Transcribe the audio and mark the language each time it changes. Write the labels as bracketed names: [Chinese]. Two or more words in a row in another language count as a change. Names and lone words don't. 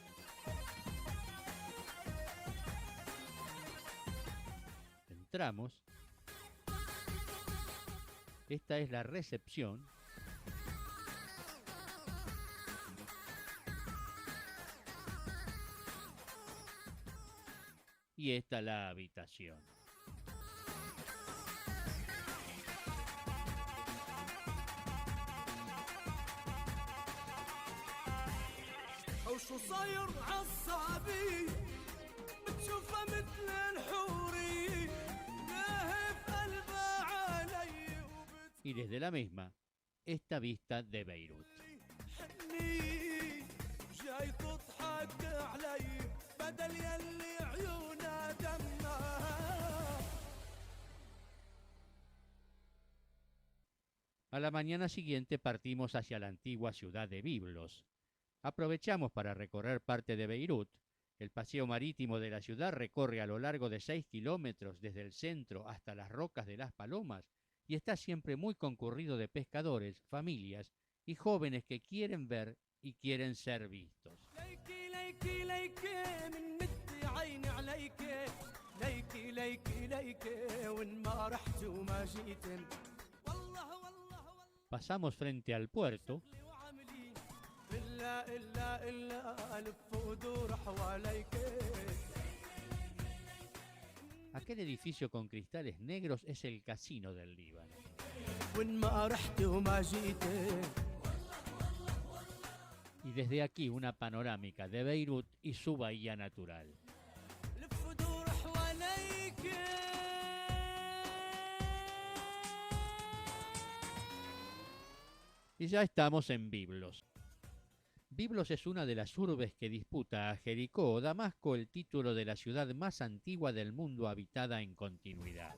[Spanish] Entramos. Esta es la recepción. Y esta la habitación. [Arabic] وشو صاير عالصعبي بتشوفها مثل الحوري لهف قلبها علي [Spanish] Y desde la misma, esta vista de Beirut. [Arabic] وبتحني جاي تضحك علي بدل يلي عيونها دمها. [Spanish] A la mañana siguiente partimos hacia la antigua ciudad de Biblos. Aprovechamos para recorrer parte de Beirut. El paseo marítimo de la ciudad recorre a lo largo de 6 kilómetros desde el centro hasta las rocas de las Palomas y está siempre muy concurrido de pescadores, familias y jóvenes que quieren ver y quieren ser vistos. [Arabic] ليكي ليكي ليكي من مدي عيني عليكي ليكي ليكي ليكي وين ما رحت وما جيت والله والله والله [Spanish] Pasamos frente al puerto. [Arabic] وعملي إلا إلا إلا ألف ودور حواليكي. [Spanish] Aquel edificio con cristales negros es el casino del Líbano. [Arabic] وين ما رحت وما جيت [Spanish] Y desde aquí una panorámica de Beirut y su bahía natural. [Arabic] لف ودور حواليكي. [Spanish] Y ya estamos en Biblos. Biblos es una de las urbes que disputa a Jericó o Damasco el título de la ciudad más antigua del mundo habitada en continuidad.